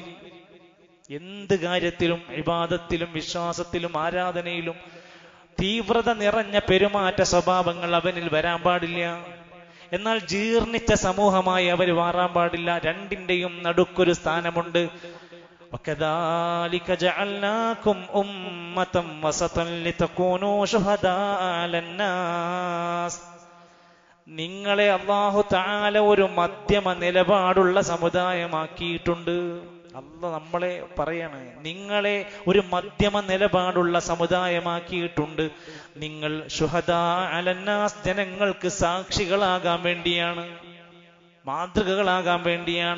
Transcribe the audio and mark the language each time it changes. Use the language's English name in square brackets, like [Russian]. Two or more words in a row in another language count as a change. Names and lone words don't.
[Malayalam] എന്ത് കാര്യത്തിലും, ഇബാദത്തിലും, വിശ്വാസത്തിലും, ആരാധനയിലും തീവ്രത നിറഞ്ഞ പെരുമാറ്റ സ്വഭാവങ്ങൾ അവനിൽ വരാൻ പാടില്ല. എന്നാൽ ജീർണിച്ച സമൂഹമായി അവർ മാറാൻ പാടില്ല. രണ്ടിന്റെയും നടുക്കൊരു സ്ഥാനമുണ്ട്. [Arabic] وَكَذَلِكَ جَعَلْنَاكُمْ أُمَّةً وَسَطًا لِتَكُونُوا شُهَدَاءَ عَلَى النَّاسِ, [Malayalam] നിങ്ങളെ [Arabic] الله تعالى [Malayalam] ഒരു മധ്യമ നിലപാടുള്ള സമുദായമാക്കിയിട്ടുണ്ട്. അല്ലാഹ് നമ്മളെ പറയാണ്, നിങ്ങളെ ഒരു മധ്യമ നിലപാടുള്ള സമുദായമാക്കിയിട്ടുണ്ട്. നിങ്ങൾ [Arabic] شهداء على الناس, [Malayalam] ജനങ്ങൾക്ക് സാക്ഷികളാകാൻ വേണ്ടിയാണ്, മാതൃകകളാകാൻ വേണ്ടിയാണ്.